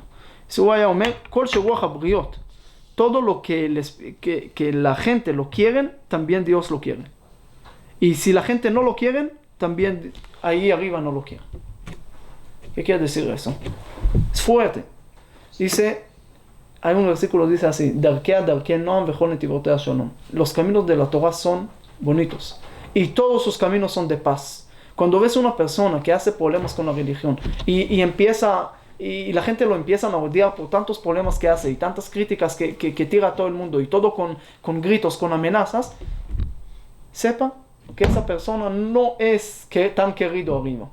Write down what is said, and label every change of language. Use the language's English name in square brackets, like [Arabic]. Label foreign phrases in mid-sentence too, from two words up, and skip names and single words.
[Hebrew] Dice הוא היה אומר כל שרוח הבריות, [Spanish] todo lo que la gente lo quiere, también Dios lo quiere. Y si la gente no lo quiere, también ahí arriba no lo quiere. ¿Qué quiere decir eso? Es fuerte. Dice, hay un versículo que dice así, [Hebrew] דרכי נועם וכל נתיבותיה שלום. [Spanish] Los caminos de la Torah son bonitos y todos sus caminos son de paz. Cuando ves una persona que hace problemas con la religión y la gente lo empieza a odiar por tantos problemas que hace y tantas críticas que tira a todo el mundo y todo con gritos, con amenazas, sepa que esa persona no es tan querido arriba.